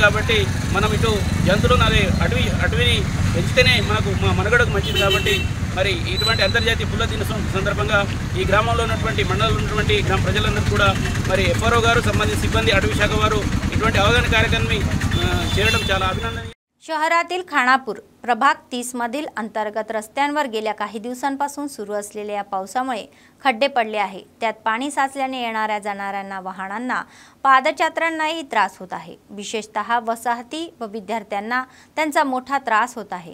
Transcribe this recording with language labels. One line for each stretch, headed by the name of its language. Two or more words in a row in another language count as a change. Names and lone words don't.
Telugu: కాబట్టి మనం ఇటు జంతువులను, అదే అటవీని పెంచితేనే మనకు మనుగడకు మంచిది. కాబట్టి మరి ఇటువంటి అంతర్జాతీయ పుల్ల దినోత్సవం సందర్భంగా ఈ గ్రామంలో ఉన్నటువంటి మండలంలో ఉన్నటువంటి గ్రామ ప్రజలందరూ కూడా మరి FRO గారు, సంబంధించిన సిబ్బంది, అటవీ శాఖ వారు ఇటువంటి అవగాహన కార్యక్రమాన్ని చేయడం చాలా అభినందనీయం.
Marathi: शहरातील खानापूर प्रभाग 30 मधील अंतर्गत रस्त्यांवर गेल्या काही दिवसांपासून सुरू असलेल्या या पावसामुळे खड्डे पडले आहे। त्यात पाणी साचल्याने येणाऱ्या जाणाऱ्यांना, वाहनांना, पादचाऱ्यांनाही त्रास होत आहे। विशेषतः वसाहती व विद्यार्थ्यांना त्यांचा मोठा त्रास होत आहे।